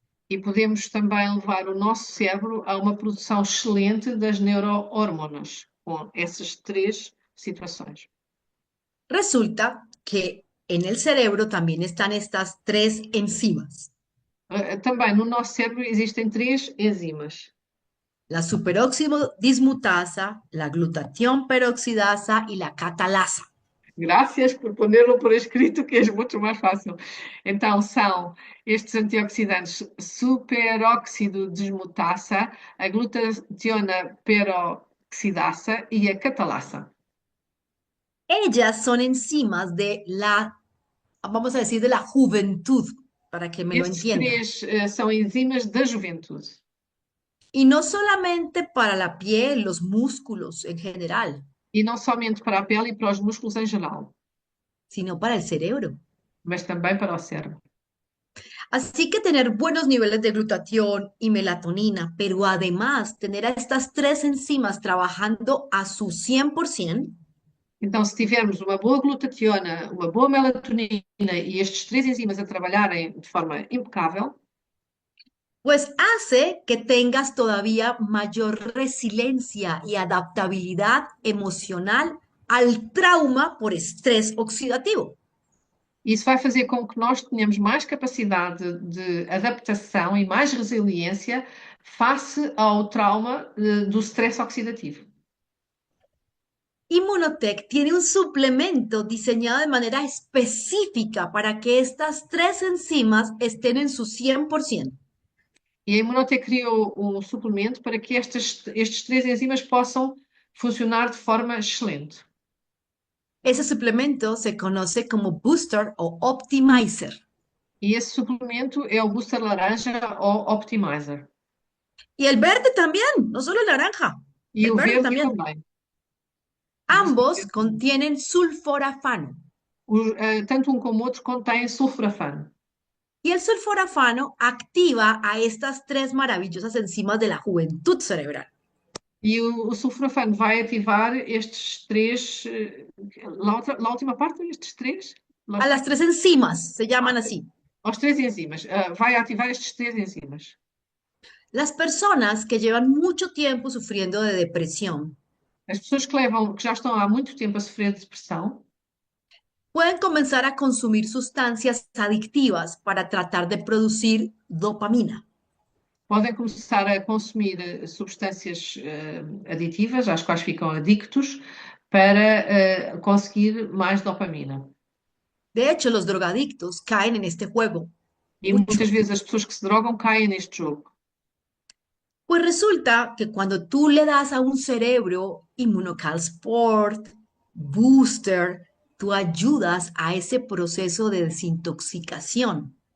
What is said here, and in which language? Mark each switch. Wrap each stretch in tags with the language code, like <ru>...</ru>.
<pt>e podemos também levar o nosso cérebro a uma produção excelente das neurohormonas, com essas três situações.</pt> <es>Resulta que en el cerebro también están estas tres enzimas,</es> <pt>Também no nosso cérebro existem três enzimas.</pt> <es>la superóxido dismutasa, la glutatión peroxidasa y la catalasa.</es> <pt>Graças por</pt> <es>ponerlo por escrito,</es> <pt>que é muito mais fácil. Então, são estes antioxidantes superóxido desmutasa, a glutationa peroxidasa e a catalasa.</pt> <es>Ellas son enzimas de la, vamos a decir, de la juventud, para que me lo</es> <pt>Estes</pt> <es>entiendan.</es> <pt>três são enzimas da juventude.</pt> <es>Y no solamente para la piel, los músculos en general,</es> <pt>E não somente para a pele e para os músculos em geral,</pt> <es>sino para el cerebro.</es> <pt>mas também para o cérebro.</pt> <es>Así que tener buenos niveles de glutatión y melatonina, pero además tener a estas tres enzimas trabajando a su 100%,</es> <pt>Então, se tivermos uma boa glutationa, uma boa melatonina e estes três enzimas a trabalharem de forma impecável,</pt> <es>pues hace que tengas todavía mayor resiliencia y adaptabilidad emocional al trauma por estrés oxidativo.</es> <pt>isso vai fazer com que nós tenhamos mais capacidade de adaptação e mais resiliência face ao trauma do stress oxidativo.</pt> <es>Immunotech tiene un suplemento diseñado de manera específica para que estas tres enzimas estén en su 100%.</es> <pt>E a Imunotec criou um suplemento para que estes três enzimas possam funcionar de forma excelente.</pt> <es>Ese suplemento se conoce como Booster o Optimizer.</es> <pt>E esse suplemento é o Booster Laranja ou Optimizer.</pt> <es>Y el verde también, no solo el naranja,</es> <pt>E</pt> <es>el</es> <pt>o</pt> <es>verde</es> <pt>verde</pt> <es>también.</es> <pt>também.</pt> <es>Ambos contienen sulforafano.</es> <pt>Tanto um como o outro contém sulforafano.</pt> <es>Y el sulforafano activa a estas tres maravillosas enzimas de la juventud cerebral.</es> <pt>E o sulforafano vai ativar estes três,</pt> <es>la última parte,</es> <pt>estes três?</pt> <es>A las tres enzimas, se llaman así.</es> <pt>Aos três enzimas. Vai ativar estes três enzimas.</pt> <es>Las personas que llevan mucho tiempo sufriendo de depresión</es> <pt>As pessoas que já estão há muito tempo a sofrer de depressão,</pt> <es>pueden comenzar a consumir sustancias adictivas para tratar de producir dopamina.</es> <pt>podem começar a consumir substâncias aditivas, às quais ficam adictos, para conseguir mais dopamina.</pt> <es>De hecho, los drogadictos caen en este juego.</es> <pt>E muitas vezes as pessoas que se drogam caem neste jogo.</pt> <es>Pues resulta que cuando tú le das a un cerebro Immunocal Sport, Booster, tú ayudas a ese proceso de desintoxicación.</es>